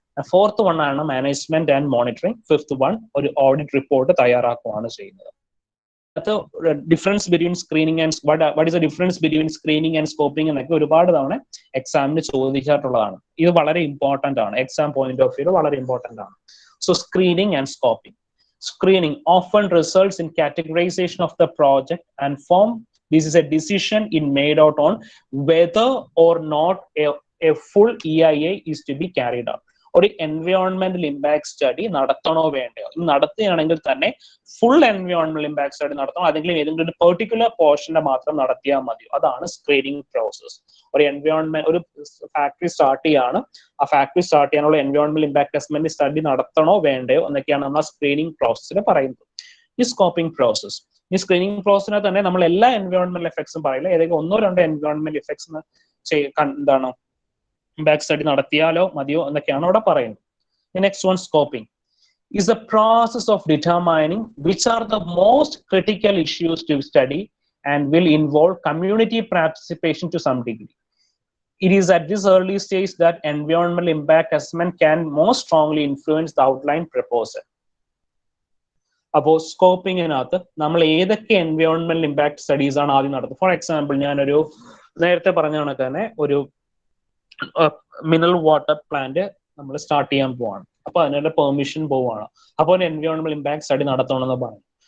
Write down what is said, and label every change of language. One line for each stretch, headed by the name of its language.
Malayalam: Fourth one ആണ് management and monitoring, fifth one ഒരു audit report തയ്യാറാക്കുകയാണ് ചെയ്യുന്നത്.
English: difference between screening and what is the difference between screening and scoping
Malayalam: എന്നൊക്കെ ഒരുപാട് തവണ എക്സാമിന് ചോദിച്ചിട്ടുള്ളതാണ്. ഇത് വളരെ ഇമ്പോർട്ടന്റ് ആണ്,
English: exam point of view
Malayalam: വളരെ ഇമ്പോർട്ടന്റ് ആണ്.
English: So screening and scoping. Screening often results in categorization of the project and form. This is a decision made out on whether or not a full EIA is to be carried out.
Malayalam: ഒരു എൻവയോൺമെന്റൽ impact study നടത്തണോ വേണ്ടയോ, നടത്തുകയാണെങ്കിൽ തന്നെ full എൻവയോൺമെന്റൽ impact study നടത്തണോ, അല്ലെങ്കിൽ ഏതെങ്കിലും ഒരു particular പോർഷന്റെ മാത്രം നടത്തിയാൽ മതിയോ, അതാണ് സ്ക്രീനിങ് പ്രോസസ്. ഒരു ഒരു ഫാക്ടറി സ്റ്റാർട്ട് ചെയ്യാണ്, ആ ഫാക്ടറി സ്റ്റാർട്ട് ചെയ്യാനുള്ള എൻവയോൺമെന്റൽ ഇമ്പാക്ട് അസസ്മെന്റ് സ്റ്റഡി നടത്തണോ വേണ്ടയോ എന്നൊക്കെയാണ് നമ്മൾ സ്ക്രീനിങ് പ്രോസസ്സിൽ പറയുന്നത്. ഈ സ്കോപ്പിംഗ് പ്രോസസ്, ഈ സ്ക്രീനിങ് പ്രോസസ്സിനെ തന്നെ നമ്മൾ എല്ലാ എൻവയോൺമെന്റൽ എഫക്ട്സും പറയില്ല, ഏതെങ്കിലും 1-2 എൻവയോൺമെന്റൽ എഫക്ട്സ് എന്താണ് ഇമ്പാക്ട് സ്റ്റഡി നടത്തിയാലോ മതിയോ എന്നൊക്കെയാണ് അവിടെ പറയുന്നത്.
English: Next one scoping is the process of determining which are the most critical issues to study and will involve community participation to some degree. It is at this early stage that environmental impact assessment can most strongly influence the outline proposal.
Malayalam: അപ്പോൾ സ്കോപ്പിങ്ങിനകത്ത് നമ്മൾ ഏതൊക്കെ എൻവയോൺമെന്റൽ impact studies ആണ് ആദ്യം നടത്തുന്നത്. For example, ഞാനൊരു നേരത്തെ പറഞ്ഞ കണക്ക് തന്നെ ഒരു മിനറൽ വാട്ടർ പ്ലാന്റ് നമ്മൾ സ്റ്റാർട്ട് ചെയ്യാൻ പോവാണ്. അപ്പൊ അതിനുള്ള പെർമിഷൻ പോവാണ്. അപ്പോൾ ഒരു എൻവയോൺമെന്റൽ ഇമ്പാക്ട് സ്റ്റഡി നടത്തണമെന്ന് പറഞ്ഞു.